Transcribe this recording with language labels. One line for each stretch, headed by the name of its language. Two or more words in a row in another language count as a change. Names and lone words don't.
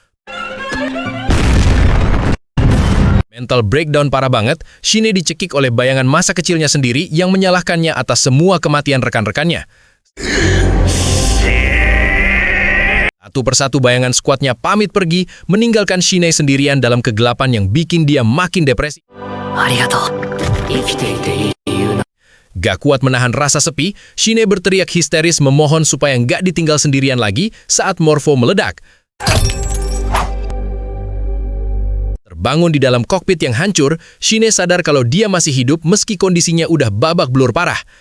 English: Mental breakdown
Indonesian: parah banget, Shinei dicekik oleh bayangan masa kecilnya sendiri yang menyalahkannya atas semua kematian rekan-rekannya. Satu persatu bayangan skuadnya pamit pergi, meninggalkan Shinei sendirian dalam kegelapan yang bikin dia makin depresi.
Japanese: ありがとう。生きていていい理由な。
Indonesian: Gak kuat menahan rasa sepi, Shinei berteriak histeris memohon supaya gak ditinggal sendirian lagi saat Morpho meledak. Bangun di dalam kokpit yang hancur, Shine sadar kalau dia masih hidup meski kondisinya udah babak belur parah.